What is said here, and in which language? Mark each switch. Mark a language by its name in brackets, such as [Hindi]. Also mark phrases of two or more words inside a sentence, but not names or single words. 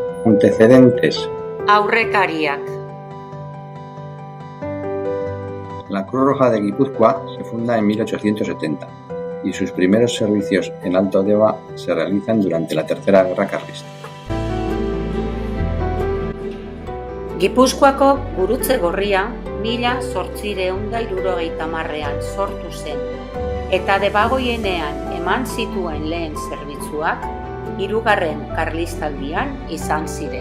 [Spanish] Antecedentes. [Basque] Aurrekariak. [Spanish] La Cruz Roja de Guipúzcoa se funda en 1870 y sus primeros servicios en Alto Deba se realizan durante la Tercera Guerra Carlista. [Basque] Gipuzkoako Gurutze Gorria 1870ean sortu zen, eta Debagoienean eman zituen lehen zerbitzuak Hirugarren Karlistaldian izan ziren.